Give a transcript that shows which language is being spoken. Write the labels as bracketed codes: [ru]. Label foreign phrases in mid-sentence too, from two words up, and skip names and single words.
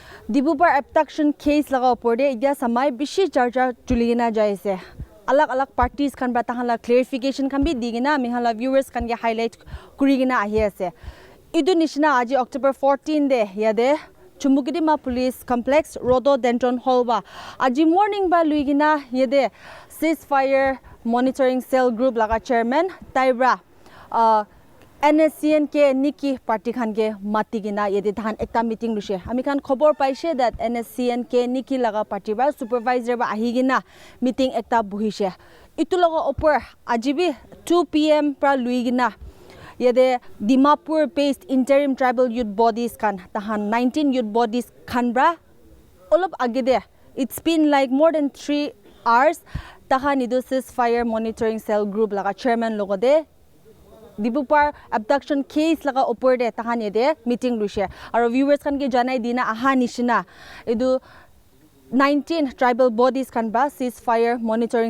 [nag] Diphupar [en] abduction case [nag] laga opor de idya samai bishi charja chulina jaise alag parties kan ba tahan clarification kan bi digina mi hala viewers kan ge highlight kurigina ahi ase idu nishina aji October 14 de yade Chumukidima Police Complex Rhododendron Hall ba aji morning ba luigina yede [en] ceasefire monitoring cell group [nag] laga chairman Taibra Nscn ke Niki party khan ke mati gina yedi than ekta meeting lushe ami khan khobor paise that Nscn ke Niki laga party ba supervisor ba ahi gina meeting ekta buhishe itu laga opor ajibi 2 pm pra luigina yede Dimapur based interim [en] tribal youth bodies [nag] khan tahan 19 [en] youth bodies [nag] khan bra olop agede [en] it's been like more than 3 hours [nag] tahan idu [en] ceasefire monitoring cell group [nag] laga chairman logode Diphupar [en] abduction case [nag] laga opor de tahan yede meeting lushe aro viewers kan ke janai dina aha nishina edu 19 [en] tribal bodies [nag] kan ba [en] ceasefire monitoring